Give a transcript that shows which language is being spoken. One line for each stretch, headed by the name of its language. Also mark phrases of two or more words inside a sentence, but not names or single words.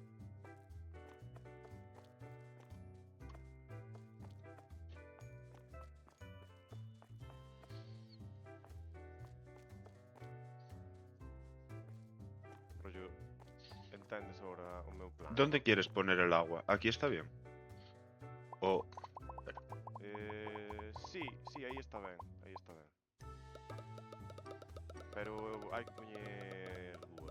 Galician: Rollo, entendes agora o meu plan.
Spanish: ¿Dónde quieres poner el agua? ¿Aquí está bien? O...
Galician: Sí, aí está ben, aí está ben. Pero hai que poñer dúas.